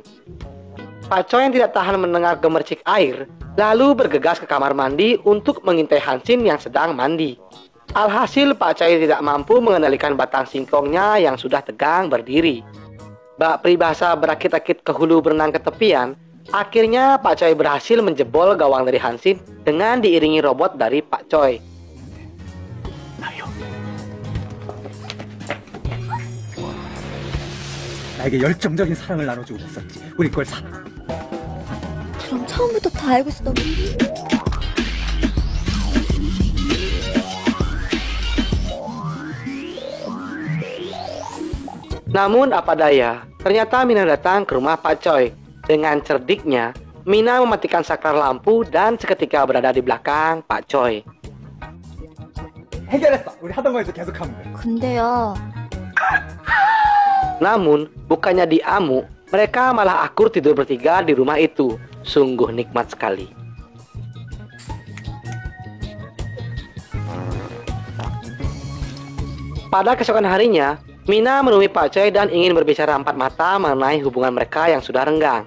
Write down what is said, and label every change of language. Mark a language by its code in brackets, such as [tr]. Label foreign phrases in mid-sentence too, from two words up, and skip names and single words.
[id] Pak Choi yang tidak tahan mendengar gemercik air, lalu bergegas ke kamar mandi untuk mengintai Hansin yang sedang mandi. Alhasil Pak Choi tidak mampu mengendalikan batang singkongnya yang sudah tegang berdiri. Bak peribahasa berakit-akit ke hulu berenang ke tepian, akhirnya Pak Choi berhasil menjebol gawang dari Hansin dengan diiringi robot dari Pak Choi. [ko] 나에게 열정적인 사랑을 나눠주고 있었지. 우리 그걸 사. 그럼 처음부터 다 알고 있었던 [id] Namun apa daya, ternyata Mina datang ke rumah Pak Choi. Dengan cerdiknya, Mina mematikan saklar lampu dan seketika berada di belakang Pak Choi. [ko] 해결했어. 우리 하던 거 이제 계속하면 돼. 근데요. [id] Namun, bukannya diamuk, mereka malah akur tidur bertiga di rumah itu. Sungguh nikmat sekali. Pada keesokan harinya, Mina menemui Pak Choi dan ingin berbicara empat mata mengenai hubungan mereka yang sudah renggang.